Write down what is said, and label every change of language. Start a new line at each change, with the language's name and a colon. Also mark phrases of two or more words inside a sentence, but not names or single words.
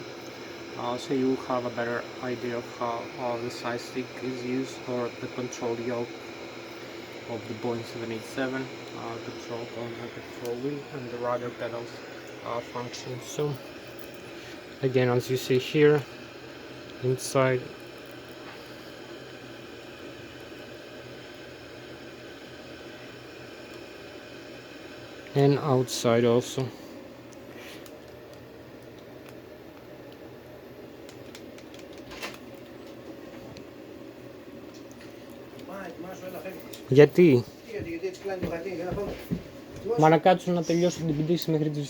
English: So you will have a better idea of how the side stick is used, or the control yoke of the Boeing 787, control column and control wheel, and the rudder pedals function. So again, as you see here, inside and outside also.
Greek: Γιατί? Γιατί έτσι κλείνει το χαρτί για να πάμε. Μα να κάτσουν να τελειώσουν την πτήση μέχρι τις...